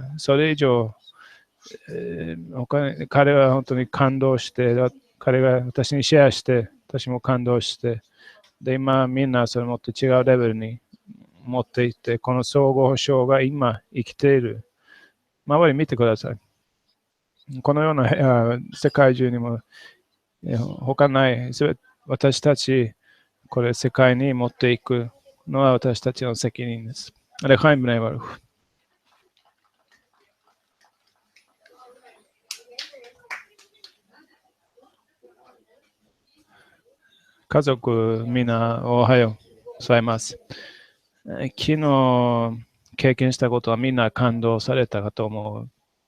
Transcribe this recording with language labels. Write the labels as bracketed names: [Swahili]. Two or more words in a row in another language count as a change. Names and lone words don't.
[Japanese] それ以上、彼は本当に感動して、彼が私にシェアして、私も感動して、で、今みんなそれもっと違うレベルに持っていって、この総合保障が今生きている。周り見てください。このような世界中にも他ない、私たち、これ世界に持っていくのは私たちの責任です。 [Hebrew] לחיים בני ברוך。 [Japanese] 家族みんなおはようございます。昨日経験したことはみんな感動されたかと思う。